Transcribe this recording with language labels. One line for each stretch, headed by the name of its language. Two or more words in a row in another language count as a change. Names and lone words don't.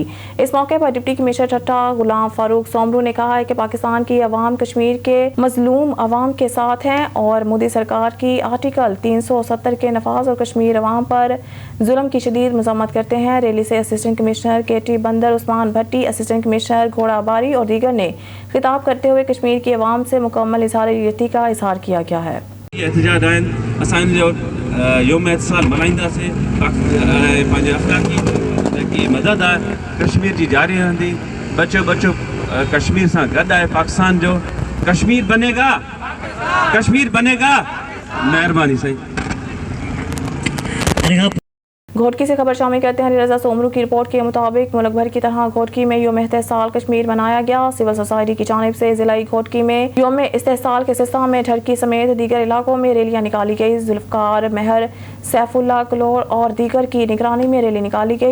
Urdu: اس موقع پر ڈپٹی کمشنر ٹھٹہ غلام فاروق سومرو نے کہا ہے کہ پاکستان کی عوام کشمیر کے مظلوم عوام کے ساتھ ہیں اور مودی سرکار کی آرٹیکل 370 کے نفاذ اور کشمیر عوام پر ظلم کی شدید مذمت کرتے ہیں. ریلی سے اسسٹنٹ کمشنر KT بندر عثمان بھٹی، اسسٹنٹ کمشنر گھوڑا باری اور دیگر نے خطاب کرتے ہوئے کشمیر کی عوام سے مکمل اظہار یکجہتی کا اظہار کیا گیا ہے.
Sindhi: एहतजाज आहिनि असांजो
Urdu: یوم استحصال
Sindhi: मल्हाईंदासीं। पंहिंजे अख़लाक़ी जेकी मदद आहे कश्मीर जी जारी रहंदी। बचो बचो कश्मीर सां गॾु आहे पाकिस्तान जो।
Urdu: کشمیر بنے گا، کشمیر بنے گا.
Sindhi: महिरबानी साईं।
Urdu: گھوٹکی سے خبر شامل کرتے ہیں۔ رضا سومرو کی رپورٹ کے مطابق ملک بھر کی طرح گھوٹکی میں یوم استحصال کشمیر منایا گیا. سول سوسائٹی کی جانب سے ضلعی گھوٹکی میں یوم استحصال کے سلسلے میں ڈہرکی سمیت دیگر علاقوں میں ریلیاں نکالی گئی. ذوالفقار مہر، سیف اللہ کلوڑ اور دیگر کی نگرانی میں ریلی نکالی گئی.